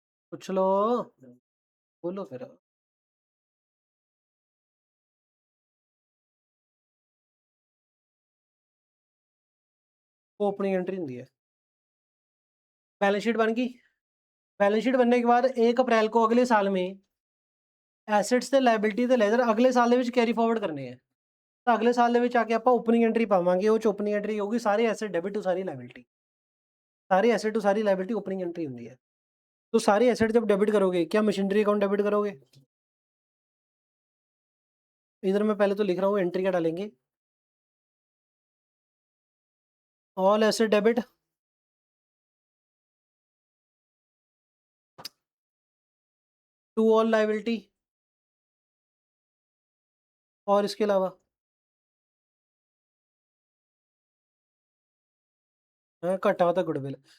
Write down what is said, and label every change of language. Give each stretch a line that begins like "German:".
Hindi: पूछ लो, बोलो फिर। वो ओपनिंग एंट्री ਹੁੰਦੀ है। बैलेंस शीट बन गई। बैलेंस शीट बनने के बाद 1 अप्रैल को अगले साल में
Punjabi: एसेट्स ਤੇ ਲਾਇਬਿਲਟੀ ਤੇ ਲੈਜ਼ਰ ਅਗਲੇ ਸਾਲ ਦੇ ਵਿੱਚ ਕੈਰੀ ਫਾਰਵਰਡ ਕਰਨੇ ਆ। ਤਾਂ ਅਗਲੇ ਸਾਲ ਦੇ ਵਿੱਚ ਆ ਕੇ ਆਪਾਂ ਓਪਨਿੰਗ ਐਂਟਰੀ ਪਾਵਾਂਗੇ। ਉਹ ਚ ਓਪਨਿੰਗ ਐਂਟਰੀ ਹੋਊਗੀ ਸਾਰੇ asset debit to sorry liability.
Hindi: सारी एसेट टू सारी लायबिलिटी ओपनिंग एंट्री होती है। तो सारी एसेट जब डेबिट करोगे, क्या मशीनरी अकाउंट डेबिट करोगे? इधर मैं पहले तो लिख रहा हूँ, एंट्री क्या डालेंगे? All asset debit, to all liability, और इसके अलावा घाटा वाधा गुडविल।